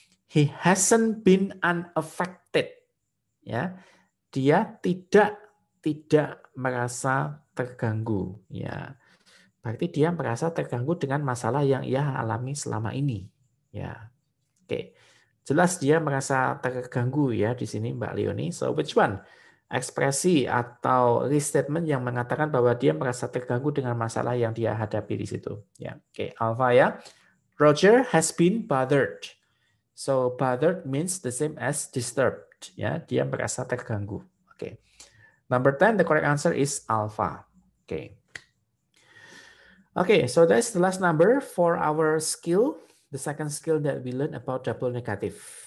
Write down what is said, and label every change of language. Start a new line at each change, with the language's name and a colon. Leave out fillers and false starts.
English: He hasn't been unaffected.
Indonesian: Ya. Dia tidak merasa terganggu, ya. Berarti dia merasa terganggu dengan masalah yang ia alami selama ini, ya. Oke. Jelas dia merasa terganggu ya di sini Mbak Leonie.
English: So which one?
Indonesian: Ekspresi atau restatement yang mengatakan bahwa dia merasa terganggu dengan masalah yang dia hadapi di situ. Ya, oke, Alpha ya.
English: Roger has been bothered. So bothered means the same as disturbed.
Indonesian: Ya, dia merasa terganggu. Oke.
English: Number 10, the correct answer is Alpha.
Indonesian: Oke.
English: Okay, so that's the last number for our skill. The second skill that we learned about double negative.